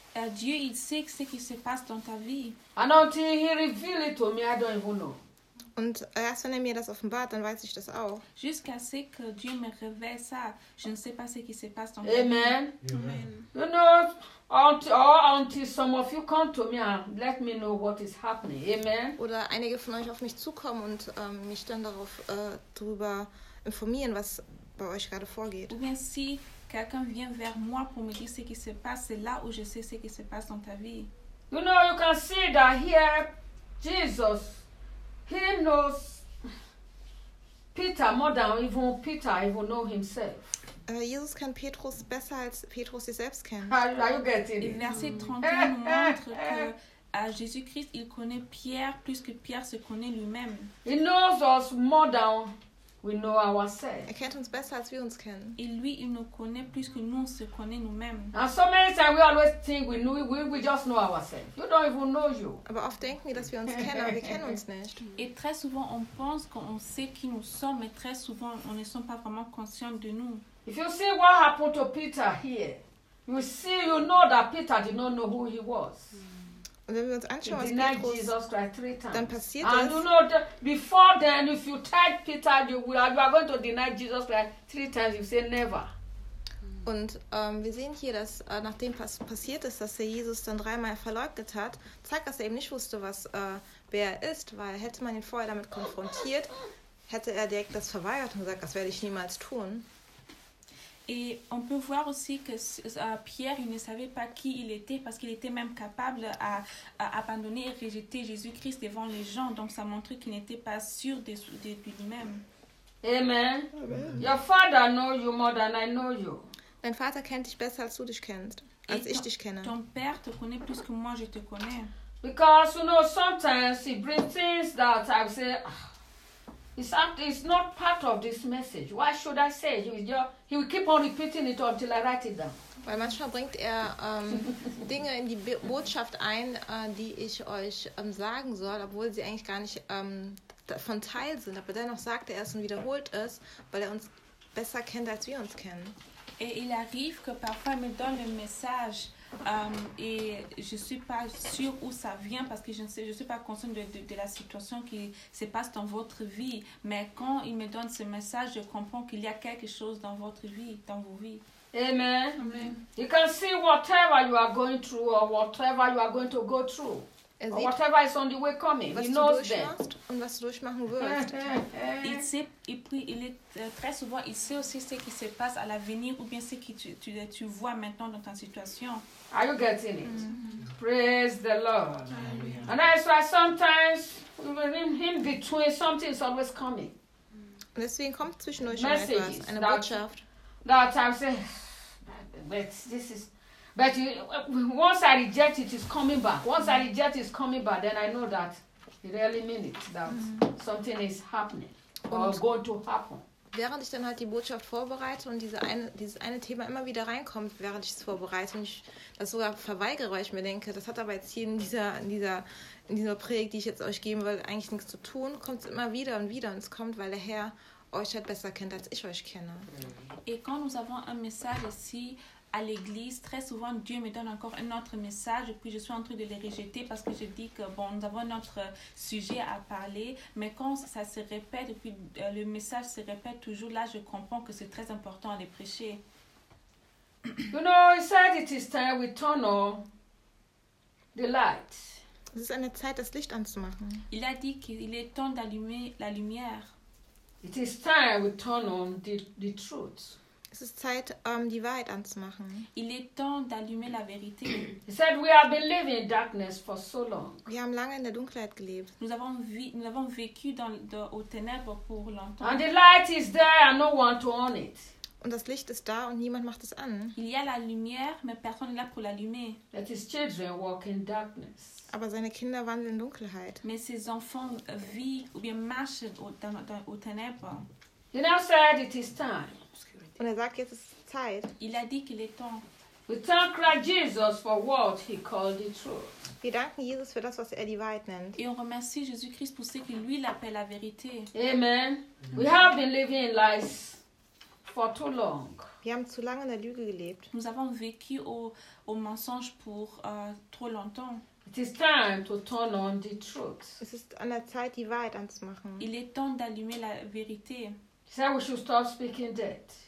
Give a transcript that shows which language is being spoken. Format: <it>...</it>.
<fr>Dieu, il sait ce qui se passe dans ta vie.</fr> <en>And until he reveals it to me, I don't even know.</en> <de>Und erst wenn er mir das offenbart, dann weiß ich das auch.</de> <fr>Jusqu'à ce que Dieu me révèle ça, je ne sais pas ce qui se passe dans ma vie. Amen. Amen.</fr> <en>You know, until some of you come to me and let me know what is happening. Amen.</en> <de>Oder einige von euch auf mich zukommen und mich dann darauf darüber informieren, was bei euch gerade vorgeht.</de> <fr>Ou bien si quelqu'un vient vers moi pour me dire ce qui se passe, c'est là où je sais ce qui se passe dans ta vie.</fr> <en>You know, you can see that here, Jesus. He knows Peter more than even Peter even know himself.</en> <de>Jesus kennt Petrus besser als Petrus sich selbst kennt.</de> <en>Are you getting it?</en> <fr>Verset 31 nous montre que Jésus-Christ il connaît Pierre plus que Pierre se connaît lui-même.</fr> <en>He knows us more than we know ourselves.</en> <de>Er kennt uns besser als wir uns kennen.</de> <fr>Et lui il nous connaît plus que nous on se connaît nous-mêmes.</fr> <en>And so many times we always think we just know ourselves. You don't even know you.</en> <de>Aber oft denken wir, dass wir uns kennen, aber wir kennen uns nicht.</de> <fr>Et très souvent on pense qu'on sait qui nous sommes, mais très souvent on ne sont pas vraiment conscients de nous.</fr> <en>If you see what happened to Peter here, you know that Peter did not know who he was.</en> <de>Und wenn wir uns anschauen, was Petrus, dann passiert</de> <en>and</en> <de>es.</de> <en>You know, before then, if you tell Peter, you are going to deny Jesus like three times, you say never.</en> <de>Und wir sehen hier, dass nachdem was passiert ist, dass er Jesus dann dreimal verleugnet hat, zeigt, dass er eben nicht wusste, was wer er ist, weil hätte man ihn vorher damit konfrontiert, hätte er direkt das verweigert und gesagt, das werde ich niemals tun.</de> <fr>Et on peut voir aussi que Pierre, il ne savait pas qui il était parce qu'il était même capable à abandonner et rejeter Jésus-Christ devant les gens. Donc ça montrait qu'il n'était pas sûr de lui-même. Amen.</fr> <en>Your father knows you more than I know you.</en> <de>Dein Vater kennt dich besser als du dich kennst, als ich dich kenne.</de> <fr>Ton père te connaît plus que moi je te connais.</fr> <en>Because you know sometimes he brings things that I say, it's not part of this message. Why should I say? He will keep on repeating it until I write it down.</en> <de>Weil manchmal bringt er Dinge in die Botschaft ein, die ich euch sagen soll, obwohl sie eigentlich gar nicht von Teil sind. Aber dennoch sagt er es und wiederholt es, weil er uns besser kennt als wir uns kennen.</de> <fr>Et il arrive que parfois il me donne le message et je ne suis pas sûre où ça vient parce que je ne suis pas consciente de la situation qui se passe dans votre vie. Mais quand il me donne ce message, je comprends qu'il y a quelque chose dans votre vie, dans vos vies. Amen.</fr> <en>You can see whatever you are going through or whatever you are going to go through. Or whatever is on the way coming,</en> <de>was</de> <en>he knows that.</en> <de>Und was du durchmachen wirst.</de> <fr>Il sait, et puis il est très souvent, il sait aussi ce qui se passe à l'avenir ou bien ce que tu vois maintenant dans ta situation.</fr> <en>Are you getting it? Mm-hmm. Praise the Lord. Amen. And that's why sometimes, in between, something is always coming.</en> <de>Und deswegen kommt zwischen euch etwas, eine Botschaft.</de> <en>That I say, but this is... But once I reject it, it's coming back. Once I reject it, it's coming back. Then I know that it really means it, that something is happening or going to happen.</en> <de>Während ich dann halt die Botschaft vorbereite und dieses eine Thema immer wieder reinkommt, während ich es vorbereite und ich das sogar verweigere, weil ich mir denke, das hat aber jetzt hier in dieser Predigt, die ich jetzt euch geben will, eigentlich nichts zu tun, kommt es immer wieder und wieder und es kommt, weil der Herr euch halt besser kennt, als ich euch kenne.</de> <fr>Et quand nous avons un message ici, à l'église, très souvent Dieu me donne encore un autre message et puis je suis en train de les rejeter parce que je dis que bon, nous avons notre sujet à parler, mais quand ça se répète et puis le message se répète toujours, là je comprends que c'est très important à les prêcher.</fr> <en>You know, he said it is time we turn on the light.</en> <de>Es ist eine Zeit, das Licht anzumachen.</de> <fr>Il a dit qu'il est temps d'allumer la lumière.</fr> <en>It is time we turn on the truth.</en> <de>Es ist Zeit, die Wahrheit anzumachen.</de> <fr>Il est temps d'allumer la vérité.</fr> <en>He said we have been living in darkness for so long.</en> <de>Wir haben lange in der Dunkelheit gelebt.</de> <fr>Nous avons vécu dans au ténèbres pour longtemps.</fr> <en>And the light is there and no one to own it.</en> <de>Und das Licht ist da und niemand macht es an.</de> <fr>Il y a la lumière, mais personne n'est là pour l'allumer.</fr> <en>That his children walk in darkness.</en> <de>Aber seine Kinder wandeln in Dunkelheit.</de> <fr>Mais ses enfants vivent ou bien marchent au ténèbres.</fr> <en>He now said it is time.</en> <de>Und er sagt, jetzt ist Zeit.</de> <fr>Il a dit qu'il est temps.</fr> <en>We thank Christ Jesus for what he called the truth.</en> <de>Wir danken Jesus für das, was er die Wahrheit nennt.</de> <fr>Et on remercie Jésus-Christ pour ce que lui l'appelle la vérité. Amen.</fr> <en>We have been living in lies for too long.</en> <de>Wir haben zu lange in der Lüge gelebt.</de> <fr>Nous avons vécu au mensonge pour trop longtemps.</fr> <en>It is time to turn on the truth.</en> <de>Es ist an der Zeit, die Wahrheit anzumachen.</de> <fr>Il est temps d'allumer la vérité.</fr> <en>He said we should stop speaking dead.</en>